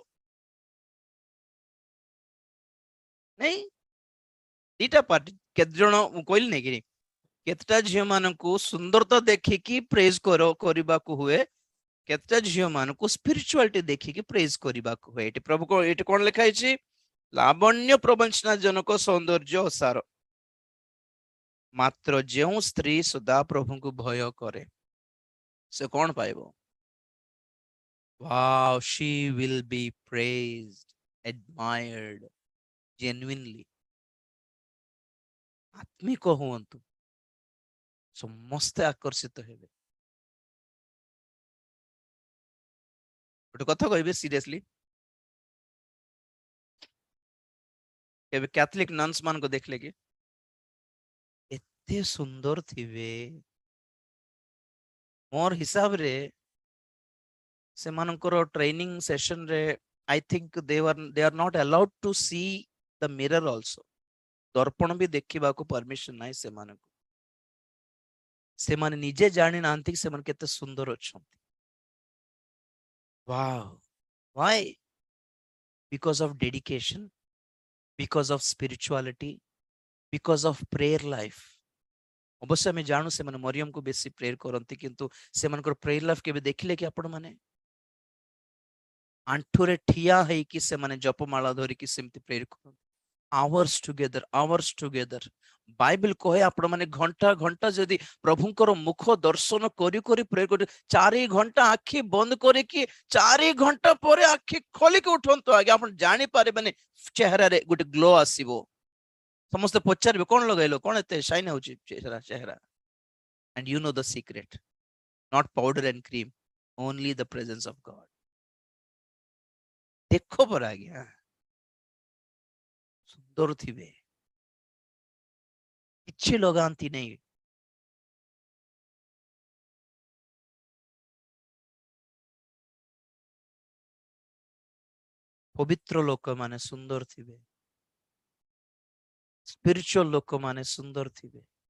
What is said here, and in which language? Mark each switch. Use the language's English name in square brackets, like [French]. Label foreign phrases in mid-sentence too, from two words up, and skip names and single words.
[Odia] ନାଇଁ ଦିଟା ପାର୍ଟି, କେତେ ଜଣ ମୁଁ କହିଲି ନାଇଁ କି କେତେଟା ଝିଅ ମାନଙ୍କୁ ସୁନ୍ଦରତା ଦେଖିକି ପ୍ରେଜ କରିବାକୁ ହୁଏ, କେତେଟା ଝିଅ ମାନଙ୍କୁ ସ୍ପିରିଚୁଆଲିଟି ଦେଖିକି ପ୍ରେଜ କରିବାକୁ ହୁଏ। ଏଠି ପ୍ରଭୁ ଏଠି କଣ ଲେଖା ହେଇଛି? ଲାବଣ୍ୟ ପ୍ରବଞ୍ଚନା ଜନକ ସୌନ୍ଦର୍ଯ୍ୟ ଅସାର, ମାତ୍ର ଯେଉଁ ସ୍ତ୍ରୀ ସଦା ପ୍ରଭୁଙ୍କୁ ଭୟ କରେ ସେ କଣ ପାଇବ? [English] Wow, she will be praised, admired, genuinely. [Odia] ଆତ୍ମିକ ହୁଅନ୍ତୁ, ସମସ୍ତେ ଆକର୍ଷିତ ହେବେ। ଗୋଟେ କଥା କହିବେ ସିରିୟସଲି, କେବେ କ୍ୟାଥଲିକ ନନ୍ସ ମାନଙ୍କୁ ଦେଖିଲେ କି ଏତେ ସୁନ୍ଦର ଥିବେ? ମୋର ହିସାବରେ ସେମାନଙ୍କର [English] training sessionରେ I think they are not allowed to see the mirror also. [Odia] ଦର୍ପଣ ବି ଦେଖିବାକୁ ପରମିଶନ ନାହିଁ ସେମାନଙ୍କୁ। ସେମାନେ ନିଜେ ଜାଣି ନାହାନ୍ତି କି ସେମାନେ କେତେ ସୁନ୍ଦର ଅଛନ୍ତି। [English] Wow. Why? Because of dedication, because of spirituality, because of prayer life. [Odia] ଅବଶ୍ୟ ଆମେ ଜାଣୁ ସେମାନେ ମରିୟମକୁ ବେଶୀ ପ୍ରେୟର କରନ୍ତି, କିନ୍ତୁ ସେମାନଙ୍କର [English] prayer life [Odia] କେବେ ଦେଖିଲେ କି ଆପଣ ମାନେ? ଆଣ୍ଠୁରେ ଠିଆ ହେଇକି ସେମାନେ ଜପମାଳା ଧରିକି ସେମିତି ପ୍ରେୟର କରନ୍ତି, [English] hours together. [Odia] ବାଇବେଲ କହେ ଆପଣ ମାନେ ଘଣ୍ଟା ଘଣ୍ଟା ଯଦି ପ୍ରଭୁଙ୍କର ମୁଖ ଦର୍ଶନ କରି କରି ପ୍ରେୟର କରି 4 ଘଣ୍ଟା ଆଖି ବନ୍ଦ କରିକି 4 ଘଣ୍ଟା ପରେ ଆଖି ଖୋଲିକି ଉଠନ୍ତୁ ଆଜ୍ଞା, ଆପଣ ଜାଣିପାରିବେନି ଚେହେରାରେ ଗୋଟେ ଗ୍ଲୋ ଆସିବ। ସମସ୍ତେ ପଚାରିବେ କଣ ଲଗାଇଲ, କଣ ଏତେ ସାଇନ୍ ହଉଛି ଚେହେରା। [English] And you know the secret, not powder and cream, only the presence of God. [Odia] ଦେଖ ପରା ଆଜ୍ଞା, ସୁନ୍ଦର ଥିବେ, କିଛି ଲଗାନ୍ତି ନାହିଁ। ପବିତ୍ର ଲୋକମାନେ ସୁନ୍ଦର ଥିବେ, ସ୍ପିରିଚୁଆଲ ଲୋକମାନେ ସୁନ୍ଦର ଥିବେ।